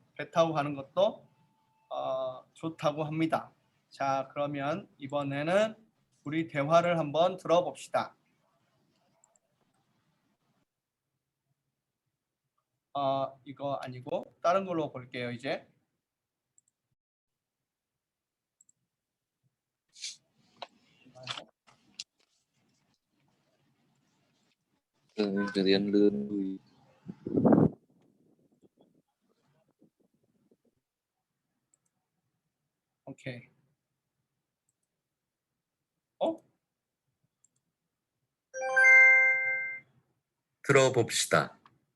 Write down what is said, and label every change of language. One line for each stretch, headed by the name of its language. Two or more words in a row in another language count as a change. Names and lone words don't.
Korean: 배 타고 가는 것도 좋다고 합니다. 자, 그러면 이번에는 우리 대화를 한번 들어봅시다. 이거 아니고 다른 걸로 볼게요, 이제.
Vietnamese: từ điển lươn
Korean: 오케이. 들어봅시다.